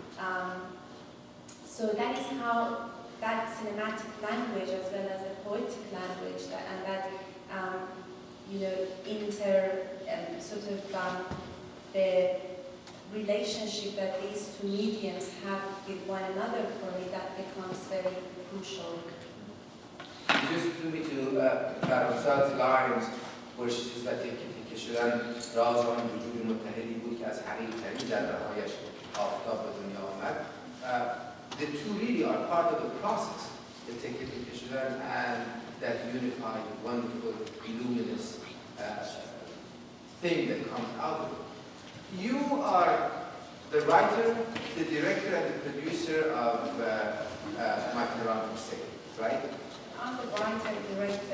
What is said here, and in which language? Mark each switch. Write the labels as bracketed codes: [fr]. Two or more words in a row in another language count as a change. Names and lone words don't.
[en] So that is how that cinematic language as well as the poetic language the relationship that these two mediums have with one another, for me, that becomes very crucial. You just took me to فرانسات lines where she says that [fa] که شدن راز آن وجود متحدی بود که از حقیقی ذره‌هایش آفتاب به دنیا آمد. [en] The two really are part of the process, the [fa] تکه شدن [en] and that unified, wonderful, luminous thing that comes out of it. You are the writer, the director, and the producer of My Tehran Crusade, right? I'm the writer, director.